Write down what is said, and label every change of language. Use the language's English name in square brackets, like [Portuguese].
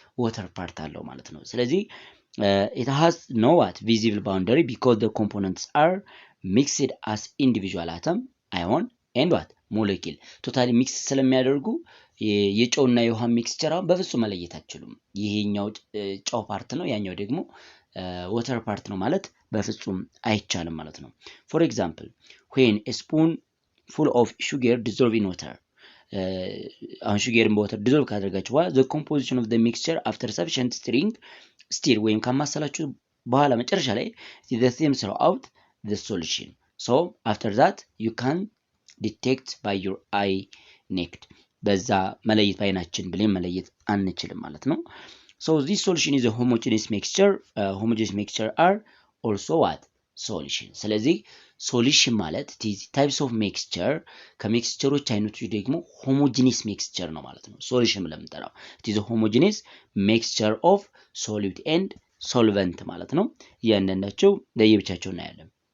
[Amharic] ዋተር ፓርት አለው ማለት ነው። ስለዚህ [English] it has no what visible boundary because the components are mixed as individual atom, ion and what molecule [Amharic] ቶታሊ ሚክስ ስለሚያደርጉ የጨውና የውሃ ሚክስቸር አሁን በፍጹም መለየት አትችሉም። ይሄኛው ጨው ፓርት ነው ያኛው ደግሞ ዋተር ፓርት ነው ማለት በፍጹም አይቻልም ማለት ነው። [English] for example when a spoon full of sugar dissolved in water [Amharic] አሁን ሹገርን በወተር ዲዞልቭ ካደረጋችሁ በኋላ [English] the composition of the mixture after sufficient stir [Amharic] ወይም ካማሰላችሁ በኋላ መጨረሻ ላይ [English] the same throughout the solution. So after that you can detect by your eye naked. [Amharic] በዛ መለየት ባይናችን ብለን መለየት አንችልም ማለት ነው። [English] So this solution is a homogeneous mixture. Homogeneous mixture are also what? Solution. [Amharic] ስለዚህ ሶሉሽን ማለት ታይፕስ ኦፍ ሚክስቸር ከሚክስቸሮች አይነቶች ደግሞ ሆሞጂኒየስ ሚክስቸር ነው ማለት ነው። ሶሉሽን ብለን የምንጠራው [English] it is a homogeneous mixture of solute and solvent [Amharic] ማለት ነው። እያንዳንዳቸው ለየብቻቸው እናያለን።